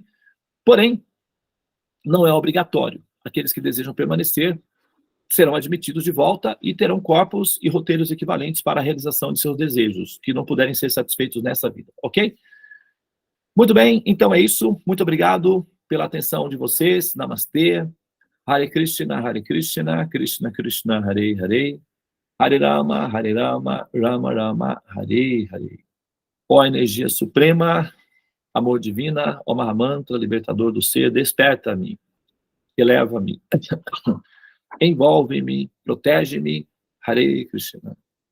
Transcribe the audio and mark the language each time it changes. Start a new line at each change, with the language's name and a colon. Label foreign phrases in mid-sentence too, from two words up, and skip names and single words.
Portuguese: Porém, não é obrigatório. Aqueles que desejam permanecer serão admitidos de volta e terão corpos e roteiros equivalentes para a realização de seus desejos, que não puderem ser satisfeitos nessa vida, ok? Muito bem, então é isso. Muito obrigado pela atenção de vocês. Namastê.
Sanskrit: हरे कृष्ण कृष्ण कृष्ण हरे हरे. हरे राम राम राम हरे हरे.
Portuguese: Ó energia suprema, amor divina, ó Mahamantra, libertador do ser, desperta-me, eleva-me, envolve-me, protege-me,
Sanskrit: हरे कृष्ण.